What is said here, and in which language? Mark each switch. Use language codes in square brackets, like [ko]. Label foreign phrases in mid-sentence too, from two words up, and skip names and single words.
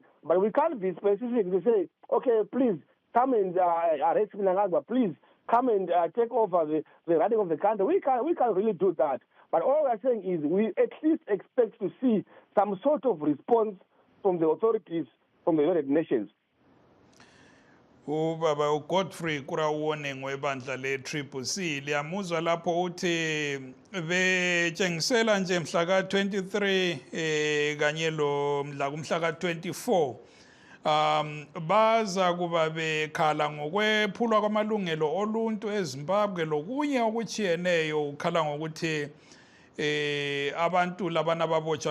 [en] But we can't be specific to say, okay, please come and arrest Mnangagwa, please come and take over the running of the country. We can't really do that. But all we're saying is we at least expect to see some sort of response from the authorities, from the United Nations. [nd] Ubaba uGodfrey Kurawone ngwebandla le-CCC liyamuzwa lapho uthi betshengisela nje mhla ka-23 kanye lo mhla kumhla ka-24 baza kuba bekhala ngokwephulwa kwamalungelo oluntu eZimbabwe lokunye okuchiyeneyo ukhala ngokuthi abantu labana babotshwa